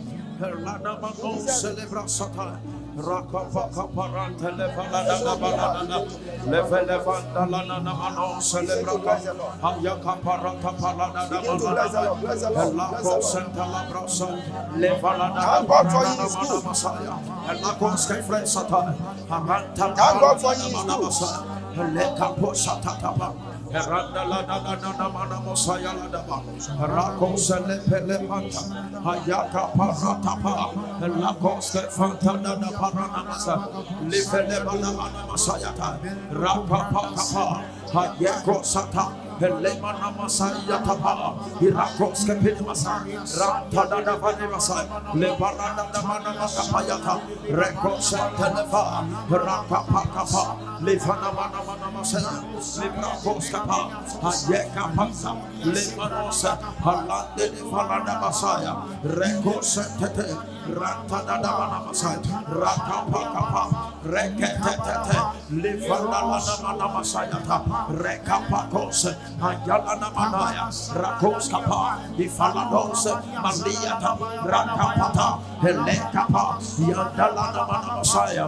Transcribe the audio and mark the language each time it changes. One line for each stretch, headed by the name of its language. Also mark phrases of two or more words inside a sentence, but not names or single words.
English: Begin to bless the Lord, bless the Lord, bless the Lord. Thank God for He is good. Thank God for He is good. Randa la da da da da mana mosaya la da ba. Rako sele pele manta. Hayaka parata pa. Lako ske fanta da da parana masa. Lifele bala mana masaya ta. Raka pa kapa. Hayako sata. Lemana masaya tapa. Irakos ke pele masa. Ranta da da vani masa. Lebaranda da mana makapayata. Reko sente lefa. Raka pa kapa. Lifana mana mana masaya. Librakos kapa. Hayeka pasa. Lemanosa. Halande de falanda masaya. Reko sente. Ranta da da mana masaya. Raka pa kapa. Rekete tete. Lifana mana masaya ta. Reka pa kose. Ayala na manaya. Rakos kapa. Ifalados. Maliata. Raka pata. Heleka pa. Yandala na mana masaya.